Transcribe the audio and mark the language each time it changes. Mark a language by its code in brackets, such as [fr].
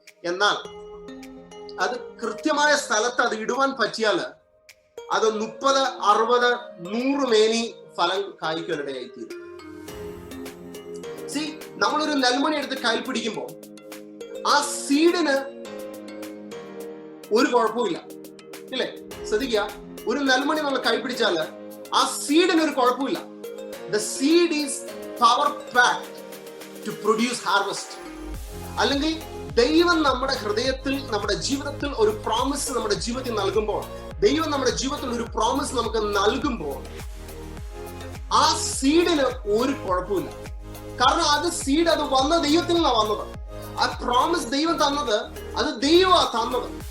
[ml] എന്നാൽ അത് കൃത്യമായ സ്ഥലത്ത് അത് ഇടുവാൻ പറ്റിയാൽ അത് 30, 60, 100 മേനി ഫലം കായ്ക്കാനിടയായിത്തീരും. നമ്മളൊരു നെൽമണി എടുത്ത് കയ്യിൽ പിടിക്കുമ്പോൾ ആ സീഡിന് ഒരു കുഴപ്പമില്ല, ഇല്ലേ? ശ്രദ്ധിക്കുക, ഒരു നെൽമണി നമ്മൾ കൈ പിടിച്ചാല് ആ സീഡിന് ഒരു കുഴപ്പമില്ല. [en] The seed is power packed to produce harvest. [ml] അല്ലെങ്കിൽ ദൈവം നമ്മുടെ ഹൃദയത്തിൽ നമ്മുടെ ജീവിതത്തിൽ ഒരു പ്രോമിസ് നമ്മുടെ ജീവിതത്തിൽ നൽകുമ്പോൾ, ദൈവം നമ്മുടെ ജീവിതത്തിൽ ഒരു പ്രോമിസ് നമുക്ക് നൽകുമ്പോൾ ആ സീഡിന് ഒരു കുഴപ്പമില്ല. കാരണം അത് സീഡ് അത് വന്ന ദൈവത്തിൽ നിന്നാണ് വന്നത്. ആ പ്രോമിസ് ദൈവം തന്നത് അത് ദൈവമാ തന്നത്.